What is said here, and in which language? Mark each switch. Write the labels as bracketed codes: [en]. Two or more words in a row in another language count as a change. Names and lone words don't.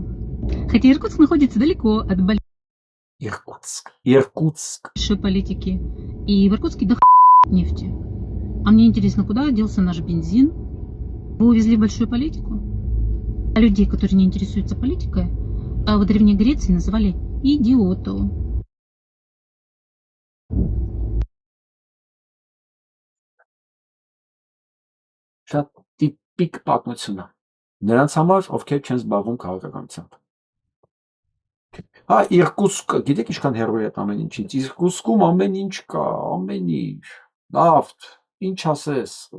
[ru] Хотя Иркутск находится далеко от большой политики. И в Иркутске до нефти. А мне интересно, куда делся наш бензин? Вы увезли большую политику? А людей, которые не интересуются политикой, в Древней Греции называли идиотов. [hy] Շատ տիպիկ պատմություն է։ Նրանց համար, ովքեր չեն զբաղվում քաղաքականությամբ։ Հա, Իրկուտսկը, գիտեք ինչքան հեռու է ամեն ինչից։ Իրկուտսկում ամեն ինչ կա, ամեն ինչ, նավթ, ինչ ասես։